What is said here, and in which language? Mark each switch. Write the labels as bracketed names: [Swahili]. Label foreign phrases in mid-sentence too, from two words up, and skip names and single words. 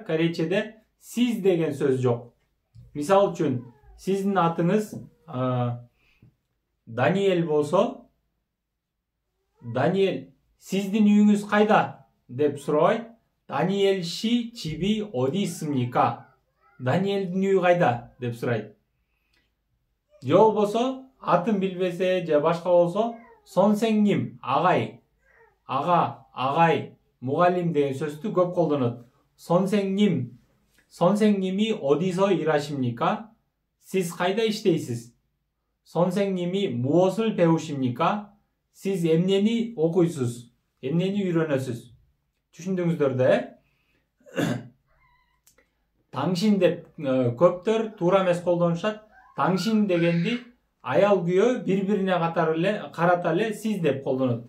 [Kyrgyz] Корейчеде сиз деген сөз жок. Мисал үчүн, сиздин атыңыз Даниэль болсо, Даниэль, сиздин үйүңүз кайда деп сурабайт. [Korean] Даниэль 씨 집이 어디 있습니까? [Kyrgyz] Даниэльдин үйү кайда деп сурайт. же болбосо атын билбесе же башка болсо 선생님, агай, агай, мугалим деген сөздү көп колдонот. [Korean] 선생님이 어디서 일하십니까? [Kyrgyz] Siz кайда иштейсиз? [Korean] 선생님이 무엇을 배우십니까? [Kyrgyz] Siz эмнени окуйсуз? Эмнени үйрөнөсүз? түшүндүңүздөр да? 당신 деп көптөр туура эмес колдонушат. 당신 дегенди аял күйөө бири-бирине карата эле сиз деп колдонот.